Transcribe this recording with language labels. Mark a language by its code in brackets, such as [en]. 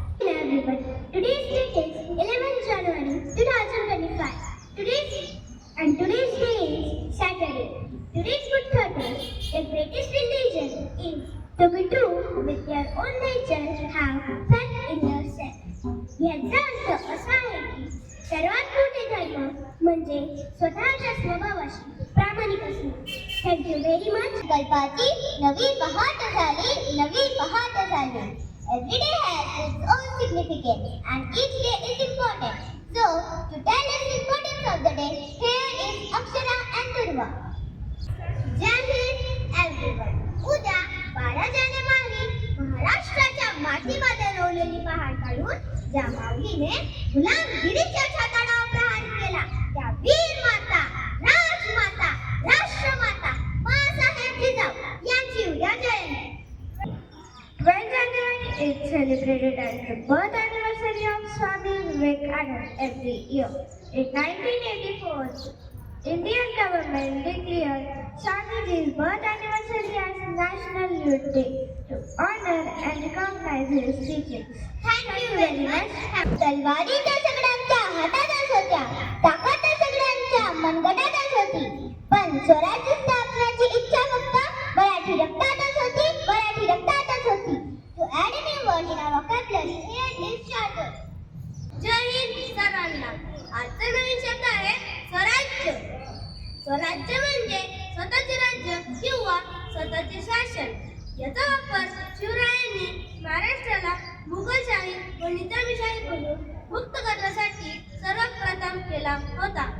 [en] Today's date is 11 January 2025. Today's day is Saturday. Today's good thought is the greatest religion is to be true with your own nature, have faith in yourself. [mr] याचा अर्थ असा आहे की सर्वात मोठे धर्म म्हणजे स्वतःच्या स्वभावाशी प्रामाणिक असणे. [en] Thank you very much. [mr] कल्पाची नवी पहाट झाली, नवी पहाट झाली. [en] Every day has its own significance and each day is important. So, to tell us the importance of the day, here is Akshara and Durva. Jai Hind everyone. [mr] उद्या 12 जानेवारी महाराष्ट्राच्या मातीमध्ये रोवलेली पहाड काढून ज्या माऊलीने गुलामगिरीच्या छाताडावर प्रहार केला त्या वीर माता, राजमाता, राष्ट्रमाता माँसाहेब जिजाऊ यांची उद्या जयंती. [en] 12 January is celebrated as the birth anniversary of Swami Vivekananda every year. In 1984, Indian government declared Swamiji's birth anniversary as National Youth Day to honor and recognize his teachings. Thank you very much. [mr] तलवारी त्या सगळ्यांच्या हातातच होत्या, ताकद त्या सगळ्यांच्या मनगटातच होती, पण स्वराज्य स्थापनाची इच्छा फक्त मराठी रक्तातच होती, मराठी रक्तातच होती. [en] To add a new word in our vocabulary, here is charter. [mr] जय हिंद सर्वांना. आजचा नवीन शब्द आहे स्वराज्य. स्वराज्य म्हणजे स्वतःचे राज्य किंवा स्वतःचे शासन. याचा वापर शिवरायांनी महाराष्ट्राला मुघलशाही व निजामशाहीपासून मुक्त करण्यासाठी सर्वप्रथम केला होता.